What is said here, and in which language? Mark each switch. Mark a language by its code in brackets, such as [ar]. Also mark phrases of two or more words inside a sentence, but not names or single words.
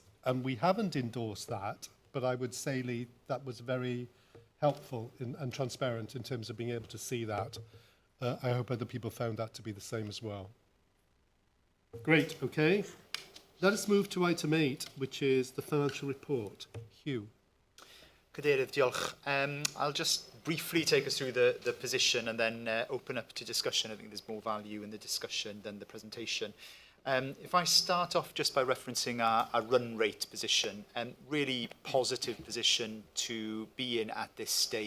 [en] And we haven't endorsed that, but I would say, Lee, that was very helpful and transparent in terms of being able to see that. I hope other people found that to be the same as well. Great, okay. Let us move to item 8, which is the financial report. Hugh. [cy] Cadeirydd, diolch. [en] I'll just briefly take us through the position and then open up to discussion. I think there's more value in the discussion than the presentation. If I start off just by referencing our run rate position, really positive position to be in at this stage.